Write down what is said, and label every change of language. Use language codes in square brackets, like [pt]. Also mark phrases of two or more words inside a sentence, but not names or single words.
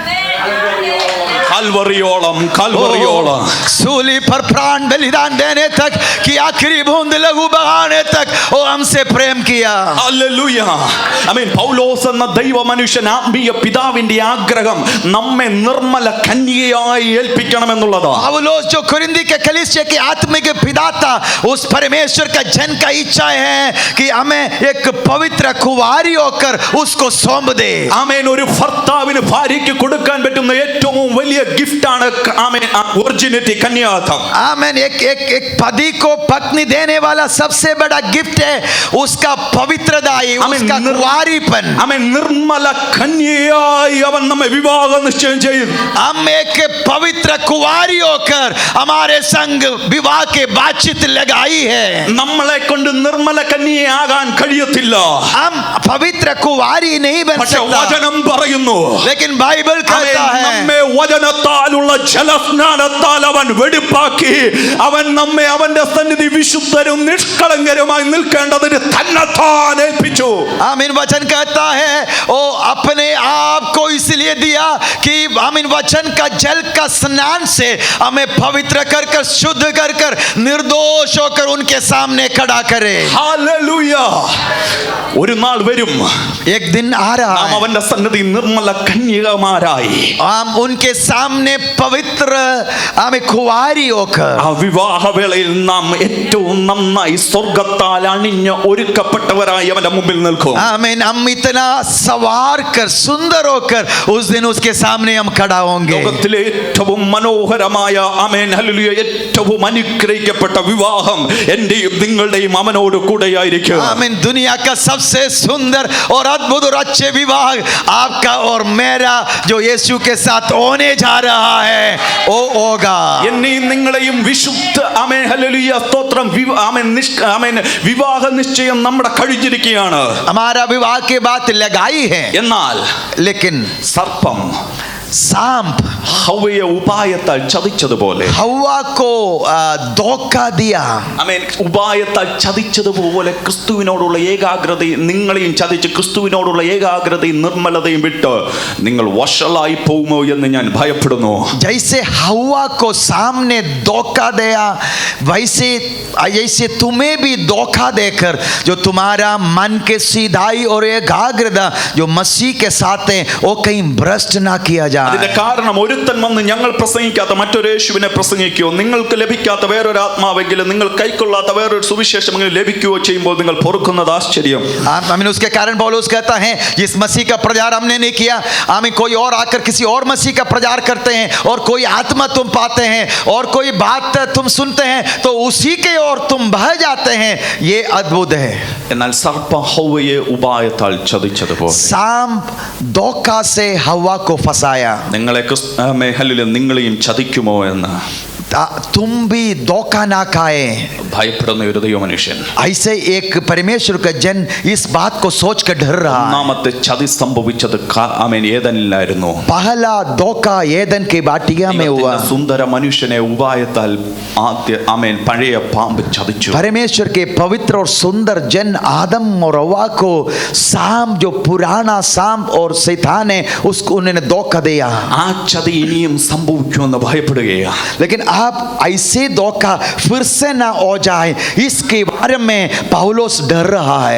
[ml] കൽവറിയോളം [hi] सूली पर प्राण बलिदान देने तक कि आखिरी बूंद लहू बहाने तक वो हमसे प्रेम किया। [ml] ഹല്ലേലൂയ. ആമേൻ. പൗലോസ് എന്ന ദൈവ മനുഷ്യൻ ആത്മീയ പിതാവിന്റെ ആഗ്രഹം നമ്മെ നിർമ്മല കന്യകയായി ഏൽപ്പിക്കണമെന്നുള്ളതാണ്. [hi] पौलुस जो कुरिन्दी के कलीसिया के आत्मिक पिता था, उस परमेश्वर का जन का इच्छा है कि हमें एक पवित्र कुंवारी होकर उसको सौंप दे। [ml] ആമേൻ. ഒരു ഭർത്താവിന് ഭാര്യയ്ക്ക് കൊടുക്കാൻ പറ്റുന്ന ഏറ്റവും വലിയ ഗിഫ്റ്റ് ആണ് ആമേൻ ഒറിജിനിറ്റി കന്യാത്വം. [hi] आमेन। एक पति को पत्नी देने वाला सबसे बड़ा गिफ्ट है उसका पवित्रदायी, उसका कुंवारीपन। [ml] ആമേൻ. നിർമ്മല കന്യകയായി അവൻ നമ്മെ വിവാഹ നിശ്ചയം ചെയ്തു. [hi] हम एक पवित्र कुंवारी होकर हमारे संग विवाह के बातचीत लगाई है। [ml] നമ്മളെ കൊണ്ട് നിർമ്മല കന്യകയാകാൻ കഴിയത്തില്ല. [hi] हम पवित्र कुंवारी नहीं बन [ml] പക്ഷേ [hi] सकता, [ml] വചനം പറയുന്നു, [hi] लेकिन बाइबल कहता है [ml] നമ്മെ വചനത്താലുള്ള ജലസ്നാനത്താൽ അവൻ വെടിപ്പാക്കി അവൻ നമ്മെ അവന്റെ സന്നിധി വിശുദ്ധരും നിഷ്കളങ്കരുമായി നിൽക്കേണ്ടതിന് തന്നെത്താൻ ഏൽപ്പിച്ചു. [hi] आमीन। वचन कहता है ओ अपने आप को इसलिए दिया कि आमीन वचन का जल का स्नान से हमें पवित्र कर कर शुद्ध कर कर निर्दोष होकर उनके सामने खड़ा करे। [ml] ഹല്ലേലൂയ. ഒരു നാൾ വരും, [hi] एक दिन आ रहा [ml] നാം [hi] है, [ml] അവന്റെ സന്നിധി നിർമ്മല കന്യകമാരായി [hi] हम उनके सामने पवित्र हमें कुंवारी होकर [ml] ആ വിവാഹവേളയിൽ നാം ഏറ്റവും നന്നായി സ്വർഗ്ഗത്താൽ അണിഞ്ഞ് ഒരുക്കപ്പെട്ടവരായി അവന്റെ മുമ്പിൽ നിൽക്കും. [hi] आमीन। हम इतना सवार कर सुंदर होकर उस दिन उसके सामने हम खड़ा होंगे। [ml] ലോകത്തിലെ ഏറ്റവും മനോഹരമായ ആമേൻ ഹല്ലേലൂയ ഏറ്റവും അനുഗ്രഹിക്കപ്പെട്ട വിവാഹം എന്റെയും നിങ്ങളുടെയും അവനോട് കൂടെയായിരിക്കും. [hi] आमीन। दुनिया का सबसे सुंदर और अद्भुत और अच्छे विवाह आपका और मेरा जो यीशु के साथ होने जा रहा है वो होगा। [ml] എന്നെയും നിങ്ങളെയും വിശുദ്ധ ആമേൻ ഹല്ലേലൂയ സ്തോത്രം ആമേൻ വിവാഹ നിശ്ചയം നമ്മുടെ കഴിഞ്ഞിരിക്കുകയാണ്. [hi] हमारा विवाह की बात लगाई है, [ml] എന്നാൽ [hi] लेकिन [ml] സർപ്പം [hi] सांप [ml] ഹവ്വയെ ഉപായത്താൽ ചതിച്ചതുപോലെ [hi] हवा को धोखा दिया। [ml] ആമേൻ ഉപായത്താൽ ചതിച്ചതുപോലെ ക്രിസ്തുവിനോടുള്ള ഏകാഗ്രതയും നിങ്ങളെയും ചതിച്ച് ക്രിസ്തുവിനോടുള്ള ഏകാഗ്രതയും നിർമ്മലതയും വിട്ട് നിങ്ങൾ വഷളായി പോകുമോ എന്ന് ഞാൻ ഭയപ്പെടുന്നു. [hi] जैसे हवा को सामने धोखा दिया वैसे ऐसे तुम्हें भी धोखा देकर जो तुम्हारा मन के सीधाई और एकाग्रता जो मसीह के साथ है वो कहीं भ्रष्ट ना किया जाए। [ml] അതിന്റെ കാരണം ഒരുത്തൻ വന്ന് ഞങ്ങൾ പ്രസംഗിക്കാത്ത മറ്റൊരു യേശുവിനെ പ്രസംഗിക്കുകയോ നിങ്ങൾക്ക് ലഭിക്കാത്ത വേറൊരു ആത്മാവെങ്കിലും നിങ്ങൾ കൈക്കൊള്ളാത്ത വേറൊരു സുവിശേഷമെങ്കിലും ലഭിക്കുകയോ ചെയ്യുമ്പോൾ നിങ്ങൾ പൊറുക്കുന്നത് ആശ്ചര്യം. [hi] आमीन। उसके कारण पौलुस कहता है जिस मसीह का प्रचार हमने नहीं किया, आमीन, कोई और आकर किसी और मसीह का प्रचार करते हैं और कोई आत्मा तुम पाते हैं और कोई बात तुम सुनते हैं तो उसी के ओर तुम बह जाते हैं, ये अद्भुत है। [ml] എന്നാൽ സർപ്പം ഹവ്വയെ ഉപായത്താൽ ചതിച്ചതുപോലെ [hi] सांप धोखा से हवा को फंसाया। [ml] നിങ്ങളെ ഹല്ലേലൂയ നിങ്ങളെയും ചതിക്കുമോ എന്ന് [hi] तुम भी धोखा ना खाए। [ml] ഭയപ്പെടുന്ന ഒരു ദൈവ മനുഷ്യൻ [hi] ऐसे एक परमेश्वर का जन इस बात को सोच कर डर रहा है। [ml] ഒന്നാമത്തെ ചതി സംഭവിച്ചത് ആമേൻ ഏദനിലായിരുന്നു. [hi] पहला धोखा एदन के बाटिया में हुआ। [ml] സുന്ദര മനുഷ്യനെ ഉപായത്താൽ ആമേൻ പഴയ പാമ്പ് ചതിച്ചു. [hi] परमेश्वर के पवित्र और सुंदर जन आदम और हवा को सांप जो पुराना सांप और शैतान है उसको उन्होंने धोखा दिया। [ml] ആ ചതി ഇനിയും സംഭവിക്കുമെന്ന് ഭയപ്പെടുകയാണ്. [hi] लेकिन आप ऐसे धोखा फिर से ना हो जाए इसके बारे में पौलुस डर रहा है।